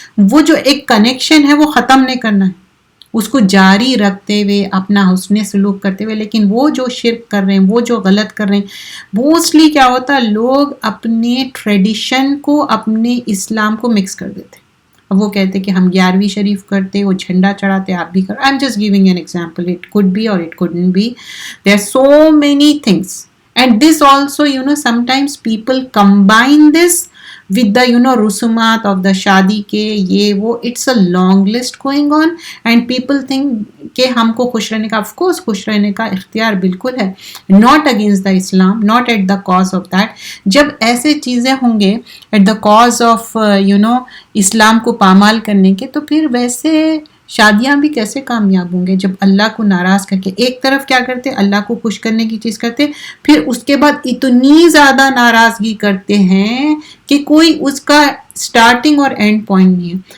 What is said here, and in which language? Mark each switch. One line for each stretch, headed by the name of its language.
Urdu: وہ جو ایک کنیکشن ہے وہ ختم نہیں کرنا ہے، اس کو جاری رکھتے ہوئے اپنا حسن سلوک کرتے ہوئے. لیکن وہ جو شرک کر رہے ہیں، وہ جو غلط کر رہے ہیں، موسٹلی کیا ہوتا ہے لوگ اپنے ٹریڈیشن کو اپنے اسلام کو مکس کر دیتے. اب وہ کہتے کہ ہم 11ویں شریف کرتے، وہ جھنڈا چڑھاتے، آپ بھی کرو.
English: I am just giving an example. It could be or it couldn't be. There are so many things. And this also, sometimes people combine this with the, rusumat of the
Urdu: shadi ke, ye wo.
English: It's a long list going on. And people think
Urdu: کہ ہم کو خوش رہنے کا، of course خوش رہنے کا اختیار بالکل ہے.
English: Not against the Islam, not at the cause of that.
Urdu: جب ایسے چیزیں ہوں گے
English: at the cause of,
Urdu: اسلام کو پامال کرنے کے، تو پھر ویسے شادیاں بھی کیسے کامیاب ہوں گے جب اللہ کو ناراض کر کے ایک طرف کیا کرتے، اللہ کو خوش کرنے کی چیز کرتے، پھر اس کے بعد اتنی زیادہ ناراضگی کرتے ہیں کہ کوئی اس کا سٹارٹنگ اور اینڈ پوائنٹ نہیں ہے.